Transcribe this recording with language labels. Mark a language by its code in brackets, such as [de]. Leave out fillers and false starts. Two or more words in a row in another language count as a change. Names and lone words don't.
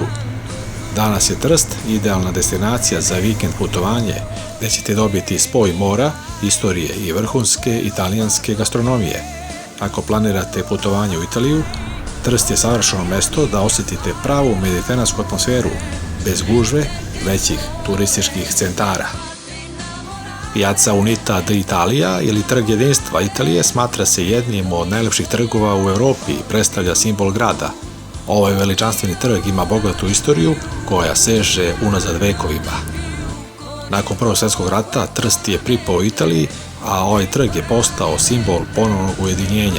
[sr] Danas je Trst idealna destinacija za vikend putovanje, gde ćete dobiti spoj mora, istorije i vrhunske italijanske gastronomije. Ako planirate putovanje u Italiju, Trst je savršeno mesto da osjetite pravu mediteransku atmosferu, bez gužve većih turističkih centara. Piazza Unita d'Italia ili Trg jedinstva Italije smatra se jednim od najlepših trgova u Evropi i predstavlja simbol grada. Ovaj veličanstveni trg ima bogatu istoriju koja seže unazad vekovima. Nakon Prvog svjetskog rata Trst je pripao Italiji, a ovaj trg je postao simbol ponovnog ujedinjenja.